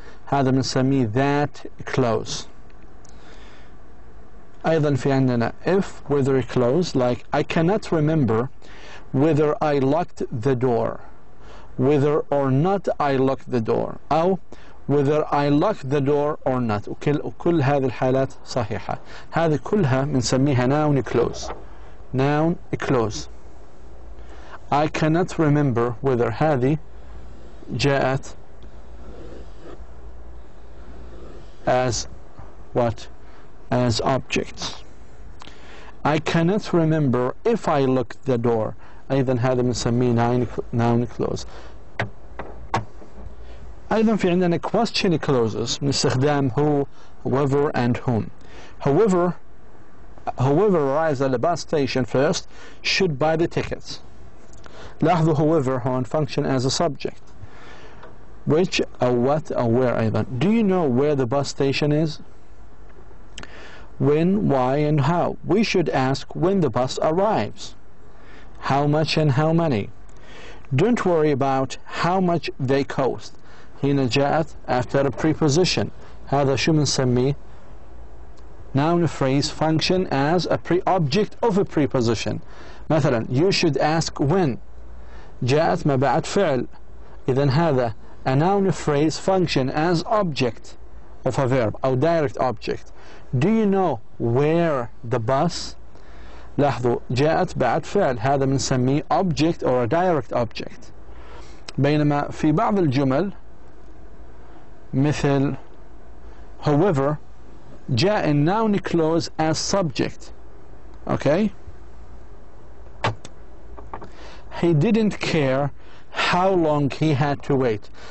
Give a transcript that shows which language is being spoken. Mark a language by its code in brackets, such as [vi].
[ar] هذا بنسميه that clause. أيضا في عندنا [en] if whether clause like I cannot remember whether I locked the door. Whether or not I locked the door. أو whether I locked the door or not. [ar] وكل هذه الحالات صحيحة. هذه كلها بنسميها noun clause. [en] noun clause. I cannot remember whether [ar] هذه جاءت [en] as what? As objects. I cannot remember if I locked the door. [ar] أيضا هذا بنسميه noun clause. أيضا في عندنا question clauses من استخدام who, whoever and whom. [en] Whoever arrives at the bus station first should buy the tickets. لاحظوا whoever هون function as a subject. Which or what or where أيضا. Do you know where the bus station is? When, why and how. We should ask when the bus arrives. How much and how many. Don't worry about how much they cost. [ar] هنا جاءت [en] after a preposition. [ar] هذا شو بنسميه؟ [en] Noun phrase function as a object of a preposition. [ar] مثلا [en] you should ask when. [ar] جاءت ما بعد فعل. إذن هذا [en] a noun phrase function as object of a verb أو direct object. Do you know where the bus? [ar] لاحظوا جاءت بعد فعل. هذا بنسميه object or a direct object. بينما في بعض الجمل مثل however جاء noun clause as subject. [en] Okay? He didn't care how long he had to wait.